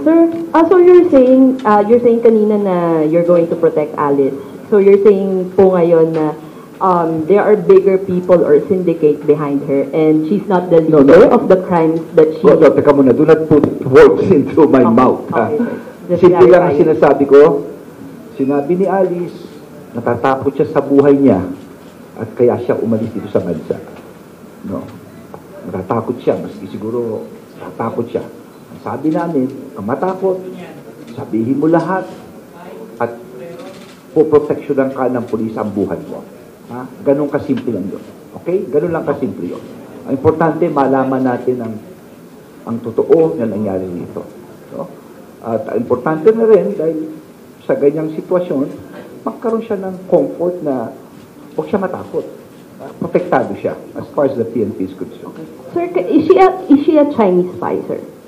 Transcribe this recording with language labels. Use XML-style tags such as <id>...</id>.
<en>Sir, so you're saying</en> <tl>kanina na</tl> <en>you're going to protect Alice. So you're saying</en> <tl>po ngayon na</tl> <en>there are bigger people or syndicate behind her and she's not the leader of the crimes that she...</en> <tl>No, teka muna.</tl> <en>Do not put words into my mouth. Okay.</en> <tl>Simple lang ang sinasabi ko. Sinabi ni Alice, natatakot siya sa buhay niya at kaya siya umalis dito sa bansa. No. Natatakot siya. Maski siguro natatakot siya. Ang sabi namin, ang matakot, sabihin mo lahat at poproteksyonan ka ng pulis ang buhay mo. Ha? Ganun kasimple lang yun. Okay? Ganun lang kasimple yun. Ang importante, malaman natin ang totoo na nangyari dito. So, at importante na rin, dahil sa ganyang sitwasyon, magkaroon siya ng comfort na huwag siya matakot. Protektado siya</tl> <en>as far as the PNP is concerned. Okay. Sir, is she a Chinese spy, sir?</en>